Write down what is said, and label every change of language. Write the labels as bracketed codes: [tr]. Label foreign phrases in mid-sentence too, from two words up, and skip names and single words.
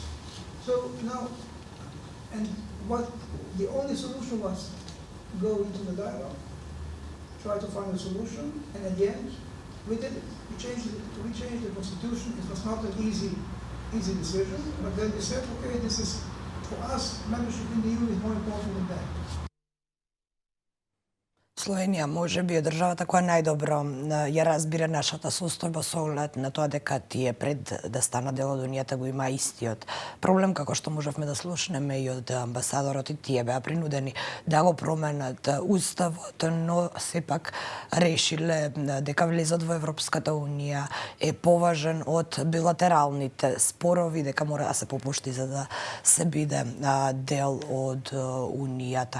[en] So now, and what the only solution was go into the dialogue, try to find a solution, and at the end, we did it. We changed the constitution. It was not an easy decision, but then we said, okay, this is, for us, membership in the EU is more important than that. [mk] Словенија може би е државата која најдобро ја разбира нашата состојба со оглед на тоа дека тие пред да стана дел од Унијата го има истиот проблем, како што можевме да слушнеме и од амбасадорот, и тие беа принудени да го променат уставот, но сепак решиле дека влезот во Европската Унија е поважен од билатералните спорови, дека мора да се попушти за да се биде дел од Унијата.